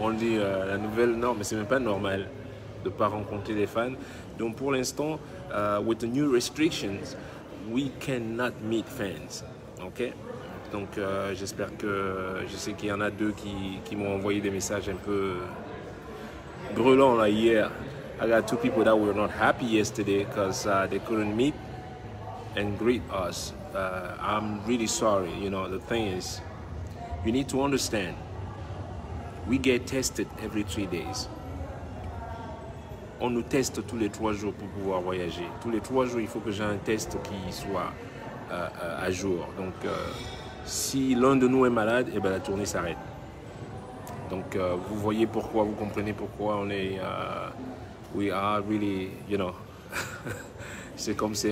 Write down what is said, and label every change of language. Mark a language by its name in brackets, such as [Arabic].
[French] Only la nouvelle norme, mais c'est même pas normal de pas rencontrer des fans. Donc pour l'instant, [English] with the new restrictions, we cannot meet fans, ok? [French] Donc j'espère que, je sais qu'il y en a 2 qui m'ont envoyé des messages un peu brûlants là hier. [English] I got 2 people that were not happy yesterday because they couldn't meet and greet us. I'm really sorry. You know, the thing is, you need to understand, we get tested every 3 days. [French] On nous teste tous les 3 jours pour pouvoir voyager. Tous les 3 jours, il faut que j'ai un test qui soit à jour. Donc, si l'un de nous est malade, eh ben, la tournée s'arrête. Donc, vous voyez pourquoi, vous comprenez pourquoi on est... [English] we are really, you know... [French] c'est comme c'est...